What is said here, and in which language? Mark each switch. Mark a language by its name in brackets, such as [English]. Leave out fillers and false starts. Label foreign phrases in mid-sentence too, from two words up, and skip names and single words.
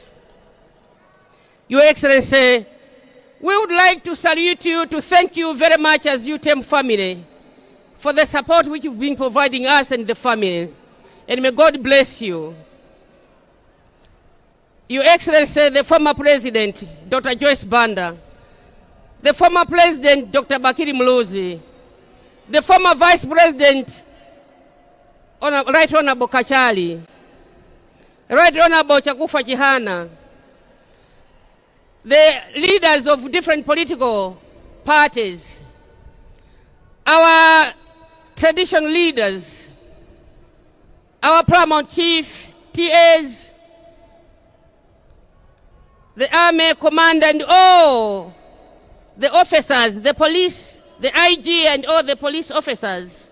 [English] Your Excellency, we would like to salute you, to thank you very much as UTM family for the support which you've been providing us and the family. And may God bless you. Your Excellency, the former President, Dr. Joyce Banda, the former President, Dr. Bakiri Muluzi, the former Vice President, Right Honorable Kachali, Right Honorable Chakufa Chihana, the leaders of different political parties, our traditional leaders, our paramount chief, TAs, the army commander, and all the officers, the police, the IG, and all the police officers.